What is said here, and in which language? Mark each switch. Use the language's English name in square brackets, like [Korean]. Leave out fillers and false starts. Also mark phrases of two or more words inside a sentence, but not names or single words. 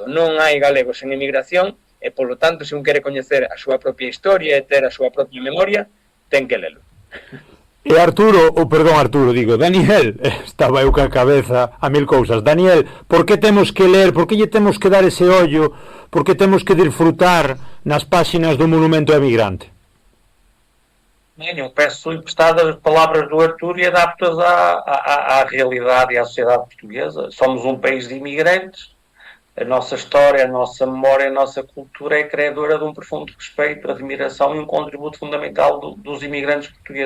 [Galician] Non hai galegos en emigración e, polo tanto, se un quere coñecer a súa propia historia e ter a súa propia memoria, ten que lelo. E Arturo, digo, Daniel, estaba eu ca cabeza a mil cousas. Daniel, por que temos que ler, por que lle temos que dar ese ollo, por que temos que disfrutar nas páxinas do Monumento ao Emigrante? [Portuguese] Eu peço emprestadas as palavras do Arturo e adapto-as à realidade e à sociedade portuguesa. Somos um país de imigrantes, a nossa história, a nossa memória, a nossa cultura é criadora de um profundo respeito, admiração e um contributo fundamental dos imigrantes portugueses.